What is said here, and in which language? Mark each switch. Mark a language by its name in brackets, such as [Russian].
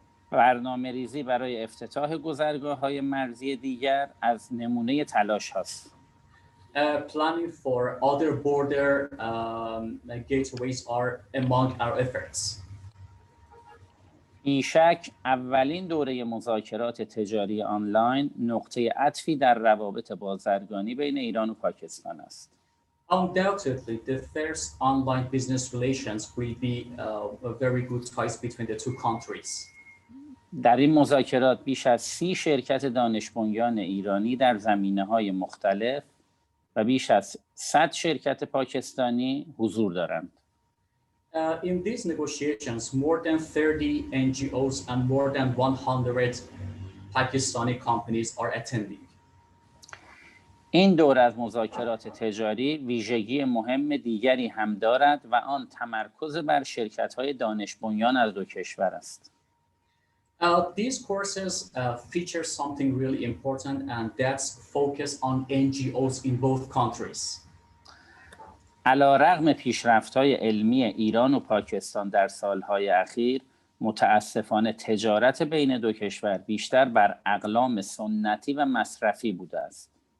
[Persian] برنامه ریزی برای افتتاح گذرگاه‌های مرزی دیگر از نمونه تلاش هست. [English] Planning for other border gateways are among our efforts. [Persian] بیشک اولین دوره مذاکرات تجاری آنلاین نقطه عطفی در روابط بازرگانی بین ایران و پاکستان است. [English] Undoubtedly, the first online business relations will be a very good ties between the two countries. [Persian] در این مذاکرات بیش از 30 شرکت دانش بنیان ایرانی در زمینه‌های مختلف و بیش از 100 شرکت پاکستانی حضور دارند. [English] In these negotiations, more than 30 NGOs and more than 100 Pakistani companies are attending. [Persian] این دوره از مذاکرات تجاری ویژگی مهم دیگری هم دارد و آن تمرکز بر شرکت‌های دانش بنیان از دو کشور است. [English] These courses feature something really important, and that's focus on NGOs in both countries. [Persian] علیرغم پیشرفت‌های علمی ایران و پاکستان در سالهای اخیر، متاسفانه تجارت بین دو کشور بیشتر بر اقلام سنتی و مصرفی بوده است.